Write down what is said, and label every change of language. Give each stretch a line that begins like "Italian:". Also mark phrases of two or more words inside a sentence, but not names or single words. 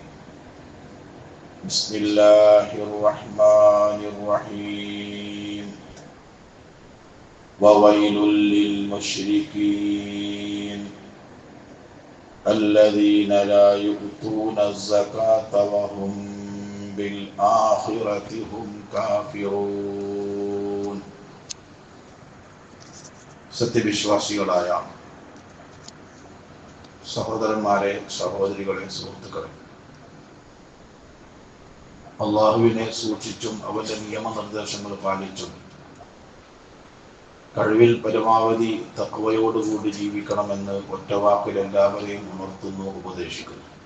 Arabic: بسم الله الرحمن الرحيم وويل للمشركين الذين لا يؤتون الزكاة وهم بالآخرة هم
Malayalam: كافرون സത്യവിശ്വാസികളായ സഹോദരന്മാരെ, സഹോദരികളെ, സുഹൃത്തുക്കളെ, അള്ളാഹുവിനെ സൂക്ഷിച്ചും അവന്റെ നിയമനിർദ്ദേശങ്ങൾ പാലിച്ചും കഴിവിൽ പരമാവധി തഖ്വയോടുകൂടി ജീവിക്കണമെന്ന് ഒറ്റവാക്കിൽ എല്ലാവരെയും ഉണർത്തുന്നു, ഉപദേശിക്കുന്നു.